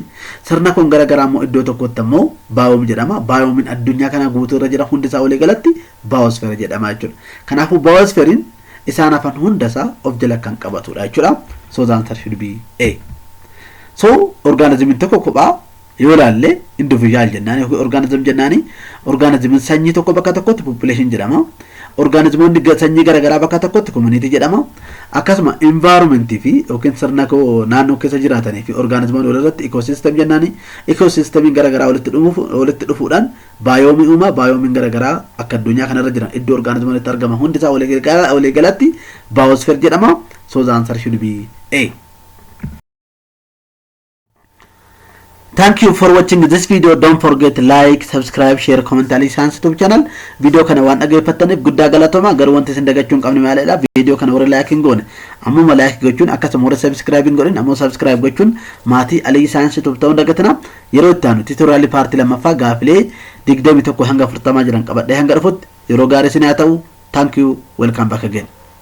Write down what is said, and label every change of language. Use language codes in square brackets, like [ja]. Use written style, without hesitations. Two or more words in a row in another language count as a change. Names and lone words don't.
[om] Sirna koon garagaraa ammoo iddoo tokkotti ammoo biome jedhama. Biomein addunyaa kana guutuu irra jira hundi isaa walii galatti biosphere jedhama jechuudha. Kanaafuu biospherein isaan hafan hunda isaa of jala kan qabatudha jechuudha. [en] So the answer should be A. [om] So organismin tokko kophaa yoo laalle individual jennaani yookiin organism jennaani. Organismin sanyii tokko bakka tokkotti population jedhama. Organismonni sanyii garagaraa bakka tokkotti community jedhama. Akkasuma environment fi yookiin sirna koo naannoo keessa jiraatanii fi organismonni walirratti ecosystem jennaani. Ecosystemin garagaraa walitti dhufuudhaan biome uuma. Biomein garagaraa akka addunyaa kanarra jiran iddoo organismonni itti argama hundi isaa walii galatti biosphere jedhama. [en] So the answer should be A. Thank you for watching this video. Don't forget to like, subscribe, share, comment Ali Science YouTube channel. [om] Video kana waan dhaggeeffattaniif guddaa galatoomaa. Garuu wanti isin dagachuun qabni maaliidha? Video kana warra like hin goone ammoo like gochuun akkasuma warra subscribe hin godhin ammoo subscribe gochuun maatii Ali Science YouTube ta'uu dagatina. Yeroo itti aanu [en] tutorial part [om] lammaffaa gaafilee 21 hanga 40 jiran qabadhee hanga dhufutti yeroo gaarii isin haa ta'u. [en] Thank you. Welcome back again.